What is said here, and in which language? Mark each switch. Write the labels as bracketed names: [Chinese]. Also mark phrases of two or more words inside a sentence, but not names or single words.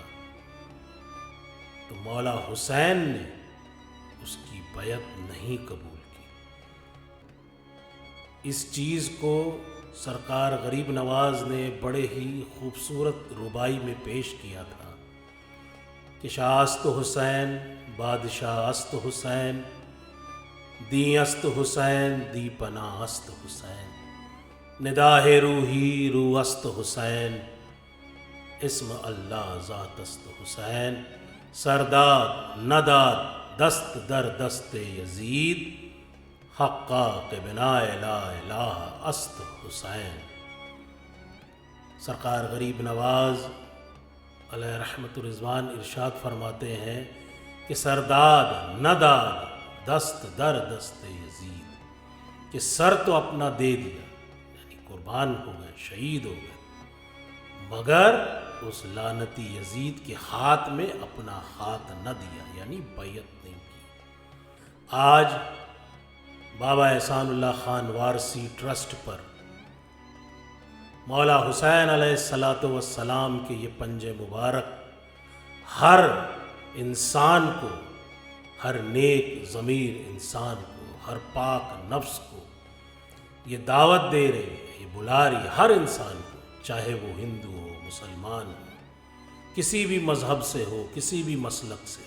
[Urdu] تو مولا حسین نے اس کی بیعت نہیں قبول کی۔ اس چیز کو سرکار غریب نواز نے بڑے ہی خوبصورت ربائی میں پیش کیا تھا کہ [Persian] شاہ است حسین، بادشاہ است حسین، دی است حسین، دی پناہ است حسین، نداہ روحی رو است حسین، اسم اللہ ذات است حسین، سرداد نداد دست در دست یزید، حقا کہ بنا لا الہ است حسین۔ [Urdu] سرکار غریب نواز [Arabic] علیہ رحمت الرضوان [Urdu] ارشاد فرماتے ہیں کہ [Persian] سرداد نداد دست در دست یزید، [Urdu] کہ سر تو اپنا دے دیا، یعنی قربان ہو گئے، شہید ہو گئے، مگر اس لعنتی یزید کے ہاتھ میں اپنا ہاتھ نہ دیا، یعنی بیعت نہیں کی۔ آج بابا احسان اللہ خان وارثی ٹرسٹ پر مولا حسین [Arabic] علیہ السلام [Urdu] کے یہ پنجے مبارک ہر انسان کو، ہر نیک ضمیر انسان کو، ہر پاک نفس کو یہ دعوت دے رہے ہیں، یہ بلا رہی ہر انسان کو، چاہے وہ ہندو ہو، مسلمان ہو، کسی بھی مذہب سے ہو، کسی بھی مسلک سے ہو۔